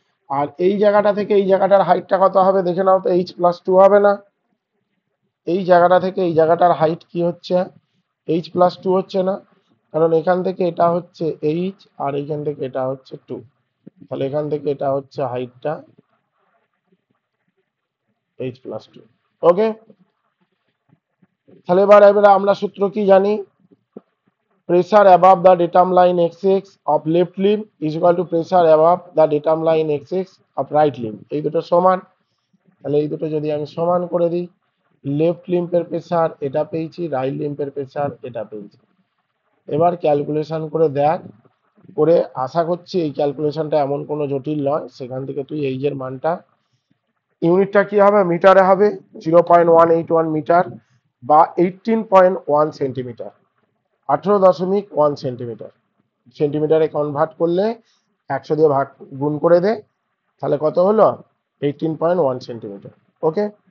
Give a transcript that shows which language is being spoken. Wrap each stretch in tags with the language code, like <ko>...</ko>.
<bn>আর এই জায়গাটা থেকে এই জায়গাটার হাইটটা কত হবে দেখে নাও তো, H+2 হবে না, এই জায়গাটা থেকে এই জায়গাটার হাইট কি হচ্ছে, H+2 হচ্ছে না, কারণ এখান থেকে এটা হচ্ছে এইচ, আর এইখান থেকে এটা হচ্ছে 2, তাহলে এখান থেকে এটা হচ্ছে হাইটটা H+2, ওকে। তাহলে এবার আমরা সূত্র কি জানি,</bn> <en>pressure above the datum line xx of left limb is equal to pressure above the datum line xx of right limb,</en> <bn>এই দুটো সমান। তাহলে এই দুটো যদি আমি সমান করে দিই, লেফট লিম্পের প্রেসার এটা পেয়েছি, রাইট লিম্পের প্রেসার এটা পেয়েছি। এবার ক্যালকুলেশন করে দেখ, করে আশা করছি এই ক্যালকুলেশনটা এমন কোনো জটিল নয়, সেখান থেকে তুই এই এর মানটা, ইউনিটটা কি হবে, মিটারে হবে, 0.181 মিটার বা 18.1 সেন্টিমিটার, 18.1 সেন্টিমিটার, সেন্টিমিটারে কনভার্ট করলে 100 দিয়ে ভাগ গুণ করে দে, তাহলে কত হলো, 18.1 সেন্টিমিটার, ওকে।</bn>